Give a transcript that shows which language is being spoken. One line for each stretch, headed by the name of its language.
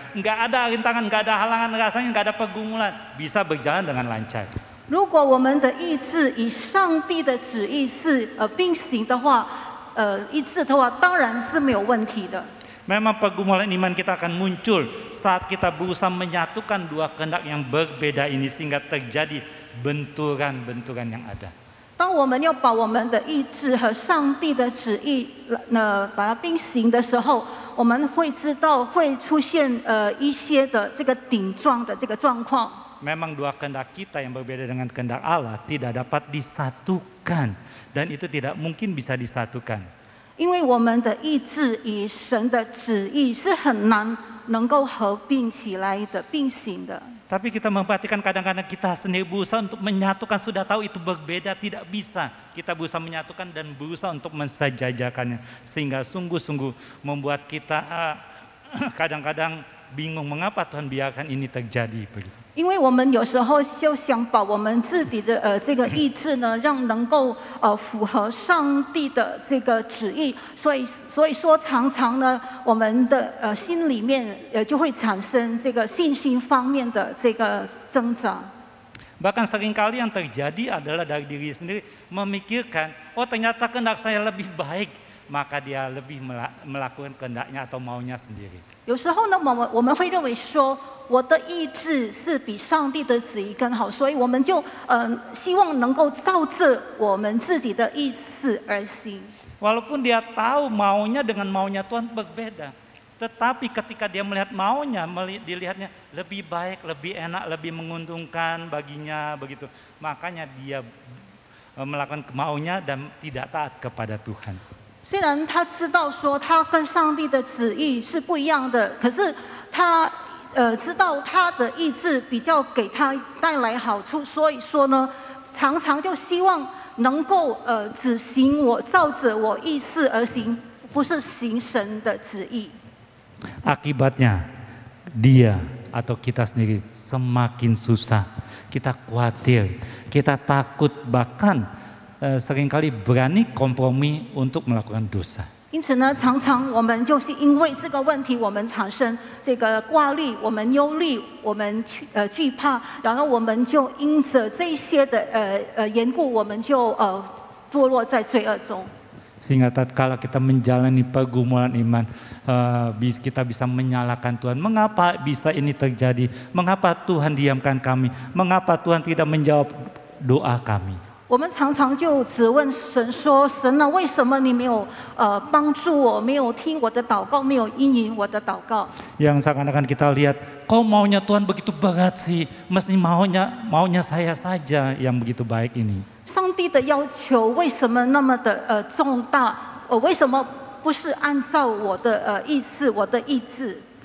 Indonesian: Nggak ada rintangan, nggak ada halangan, rasanya nggak ada pergumulan, bisa berjalan dengan lancar.
Chinese: 如果我们的意志与上帝的旨意是并行的话，一致的话，当然是没有问题的。
Indonesian: Memang pergumulan iman kita akan muncul saat kita berusaha menyatukan dua kehendak yang berbeda ini sehingga terjadi benturan-benturan yang ada.
Chinese: 当我们要把我们的意志和上帝的旨意把它并行的时候，我们会知道会出现一些的这个顶撞的这个状况。
Indonesian: Memang dua kehendak kita yang berbeda dengan kehendak Allah tidak dapat disatukan dan itu tidak mungkin bisa disatukan.
Chinese: 因为我们的意志与神的旨意是很难能够合并起来的、并行的。
Indonesian: Tapi kita memperhatikan kadang-kadang kita sendiri berusaha untuk menyatukan, sudah tahu itu berbeda, tidak bisa. Kita berusaha menyatukan dan berusaha untuk mensejajarkannya. Sehingga sungguh-sungguh membuat kita kadang-kadang bingung mengapa Tuhan biarkan ini terjadi begitu.
Chinese: 因为我们有时候就想把我们自己的这个意志呢，让能够符合上帝的这个旨意，所以说常常呢，我们的心里面就会产生这个信心方面的这个挣扎。
Indonesian: Bahkan seringkali yang terjadi adalah dari diri sendiri memikirkan, oh ternyata kehendak saya lebih baik, maka dia lebih melakukan kehendaknya atau maunya sendiri.
Chinese: 有时候呢，我们会认为说，我的意志是比上帝的旨意更好，所以我们就希望能够照着我们自己的意思而行。
Indonesian: Walaupun dia tahu maunya dengan maunya Tuhan berbeda, tetapi ketika dia melihat maunya, dilihatnya lebih baik, lebih enak, lebih menguntungkan baginya begitu, makanya dia melakukan maunya dan tidak taat kepada Tuhan.
Chinese: 虽然他知道说他跟上帝的旨意是不一样的，可是他知道他的意志比较给他带来好处，所以说呢，常常就希望能够只行我照着我意思而行，不是行神的旨意。
Indonesian: Akibatnya dia atau kita sendiri semakin susah, kita khawatir, kita takut, bahkan seringkali berani kompromi untuk melakukan dosa.
Chinese: 因此呢，常常我们就是因为这个问题，我们产生这个挂虑，我们忧虑，我们惧怕，然后我们就因着这些的缘故，我们就堕落在罪恶中。
Indonesian: Sehingga tatkala kita menjalani pergumulan iman, kita bisa menyalahkan Tuhan. Mengapa bisa ini terjadi? Mengapa Tuhan diamkan kami? Mengapa Tuhan tidak menjawab doa kami?
Chinese: 我们常常就只问神说：“神啊，为什么你没有帮助我，没有听我的祷告，没有应允我的祷告？”
Indonesian: Yang seakan-akan kita lihat, kok maunya Tuhan begitu berat sih? Mesti maunya saya saja yang begitu baik ini.
Chinese: 上帝的要求为什么那么的重大？为什么不是按照我的意思、我的意志？